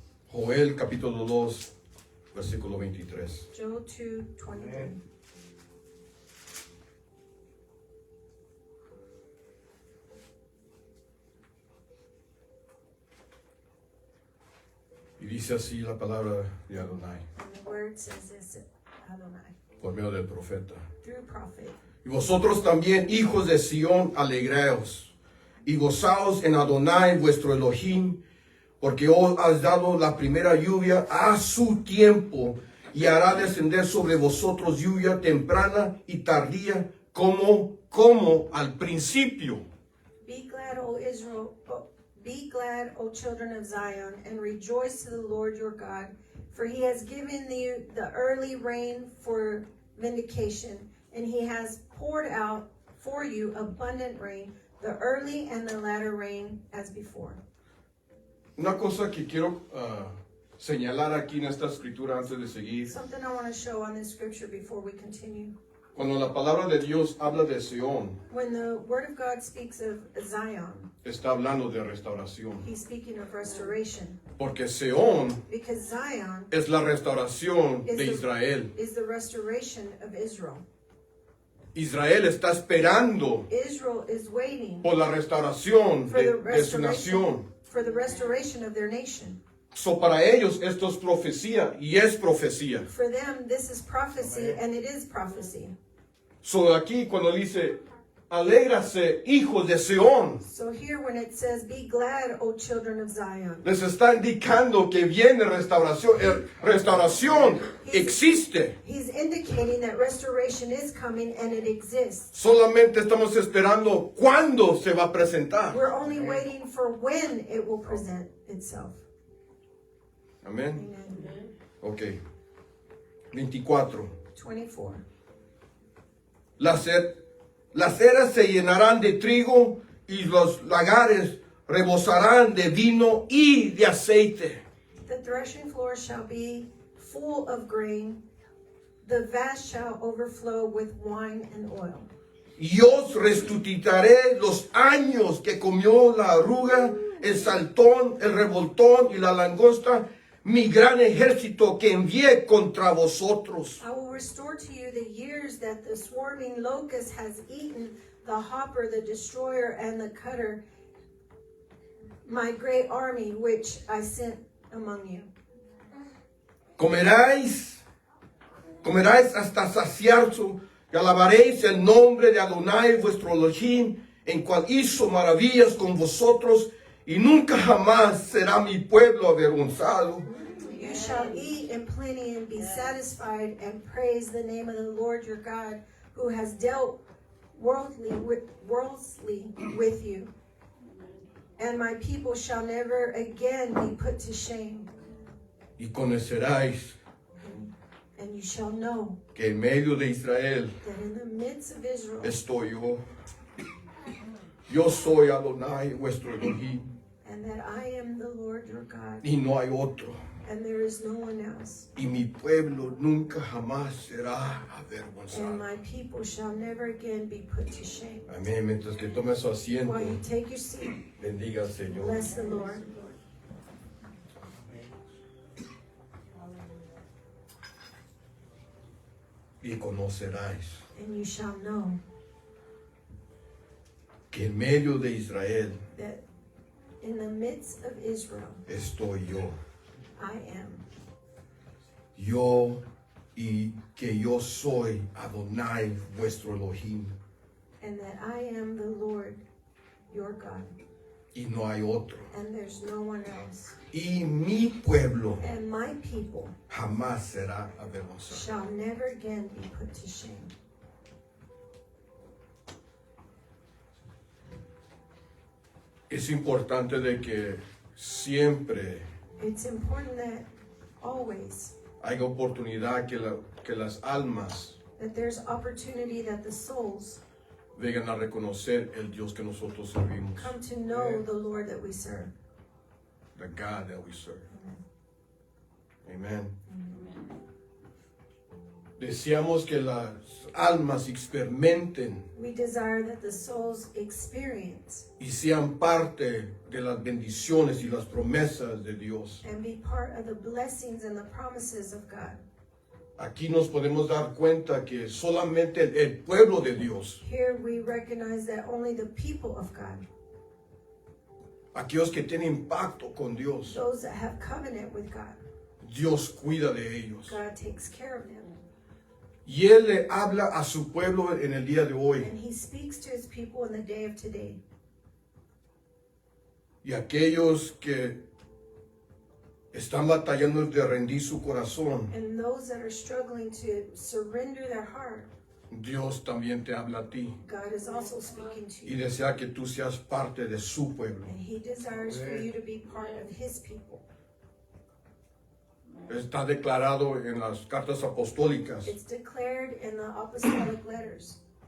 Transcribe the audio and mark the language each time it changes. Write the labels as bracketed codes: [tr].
[es] Joel capítulo 2, versículo 23. [en] Joel 2:23. [es] Y dice así la palabra de Adonai, [en] And the word says this, Adonai, [es] por medio del profeta. [en] through prophet. [es] Y vosotros también, hijos de Sión, alegraos y gozaos en Adonai vuestro Elohim, porque os has dado la primera lluvia a su tiempo, y hará descender sobre vosotros lluvia temprana y tardía, como al principio. [en] Be glad, O Israel, be glad, O children of Zion, and rejoice to the Lord your God, for he has given you the early rain for vindication, and he has poured out for you abundant rain, the early and the latter rain as before. [es] Una cosa que quiero señalar aquí en esta escritura antes de seguir. [en] Something I want to show on this scripture before we continue. [es] Cuando la palabra de Dios habla de Sión, [en] When the word of God speaks of Zion, [es] está hablando de restauración. [en] he's speaking of restoration. [es] Porque Sión [en] Because Zion [es] es la restauración de Israel. [en] is the restoration of Israel. [es] Israel está esperando [en] Israel is waiting [es] por la restauración [en] for the [es] de su nación. [en] restoration of their nation. [es] So para ellos esto es profecía y es profecía. [en] For them, this is prophecy, and it is prophecy. [es] So aquí cuando dice, alégrase, hijos de Sión, [en] So here when it says, be glad, O children of Zion, [es] les está indicando que viene restauración. Restauración existe. [en] he's indicating that restoration is coming and it exists. [es] Solamente estamos esperando cuándo se va a presentar. [en] We're only waiting for when it will present itself. [es] Amén. [en] Amen. [es] Ok. 24. [en] 24. [es] Las eras se llenarán de trigo y los lagares rebosarán de vino y de aceite. [en] The threshing floor shall be full of grain, the vats shall overflow with wine and oil. [es] Y os resucitaré los años que comió la arruga, el saltón, el revoltón y la langosta, mi gran ejército que envié contra vosotros. [en] I will restore to you the years that the swarming locust has eaten, the hopper, the destroyer, and the cutter, my great army which I sent among you. [es] Comeráis hasta saciarse y alabaréis el nombre de Adonai vuestro Elohim, en cual hizo maravillas con vosotros, y nunca jamás será mi pueblo avergonzado. [en] You shall eat in plenty and be satisfied, and praise the name of the Lord your God, who has dealt worldly with you. And my people shall never again be put to shame. [es] Y conoceráis [en] And you shall know [es] que en medio de Israel [en] that in the midst of Israel, [es] estoy yo. Yo soy Adonai vuestro Elohim, [en] and that I am the Lord your God, [es] y no hay otro. [en] and there is no one else. [es] Y mi pueblo nunca jamás será [en] And my people shall never again be put to shame. [es] Amén. Mientras que tome su asiento, [en] While you take your seat, [es] bendiga al Señor. [en] bless the Lord. [es] Y conoceráis [en] And you shall know [es] que en medio de Israel [en] that in the midst of Israel, [es] estoy yo. [en] I am. [es] Yo y que yo soy Adonai vuestro Elohim, [en] And that I am the Lord your God, [es] y no hay otro. [en] and there's no one else. [es] Y mi pueblo [en] And my people [es] jamás será avergonzado. [en] shall never again be put to shame. [es] Es importante de que siempre [en] It's important that always [es] haya oportunidad que las almas [en] that there's opportunity that the souls [es] vengan a reconocer el Dios que nosotros servimos, [en] come to know the Lord that we serve. the God that we serve. Amen. [es] Deseamos que las almas experimenten [en] We desire that the souls experience [es] y sean parte de las bendiciones y las promesas de Dios. [en] and be part of the blessings and the promises of God. [es] Aquí nos podemos dar cuenta que solamente el pueblo de Dios, [en] Here we recognize that only the people of God, [es] aquellos que tienen pacto con Dios, [en] those that have covenant with God, [es] Dios cuida de ellos. [en] God takes care of them. [es] Y Él le habla a su pueblo en el día de hoy. [en] And He speaks to His people in the day of today. [es] Y aquellos que están batallando de rendir su corazón, [en] And those that are struggling to surrender their heart, [es] Dios también te habla a ti [en] God is also speaking to [es] y [en] you. [es] desea que tú seas parte de su pueblo. [en] And He desires for you to be part of His people. [es] Está declarado en las cartas apostólicas. [en] It's declared in the apostolic letters.